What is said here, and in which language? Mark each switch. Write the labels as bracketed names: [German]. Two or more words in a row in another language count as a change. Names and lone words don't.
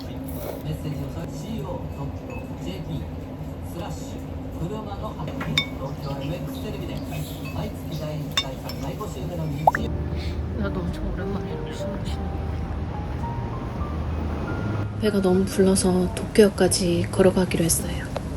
[Japanese] メッセージをco.jp/車の発見東京 MX テレビで毎月第1第3第5週目の日曜 [Korean] 나도 엄청 오랜만에 숨을 쉬는. 배가 너무 불러서 도쿄역까지 걸어가기로 했어요.